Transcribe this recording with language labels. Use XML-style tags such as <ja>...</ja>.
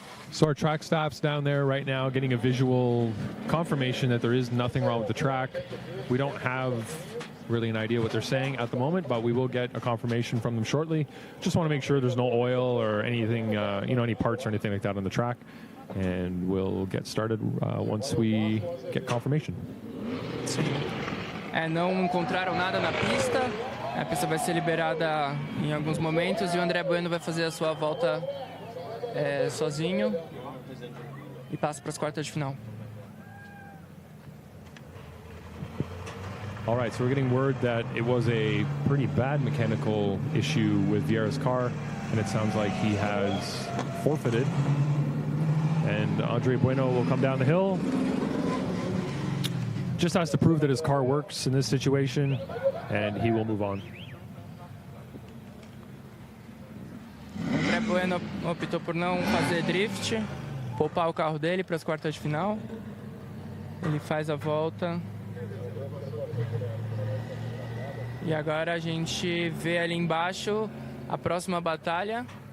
<en>So our track staff's down there right now getting a visual confirmation that there is nothing wrong with the track. We don't have really an idea what they're saying at the moment, but we will get a confirmation from them shortly. Just want to make sure there's no oil or anything, any parts or anything like that on the track. And we'll get started once we get confirmation.</en> <pt>Sim. Não encontraram nada na pista. A pista vai ser liberada em alguns momentos e o André Bueno vai fazer a sua volta sozinho e passa para as quartas de final.</pt> <en>All right, so we're getting word that it was a pretty bad mechanical issue with Vieira's car, and it sounds like he has forfeited. And Andre Bueno will come down the hill. Just has to prove that his car works in this situation, and he will move on.</en> <pt>André Bueno optou por não fazer drift, poupar o carro dele para as quartas de final. Ele faz a volta. E agora a gente vê ali embaixo a próxima batalha.</pt>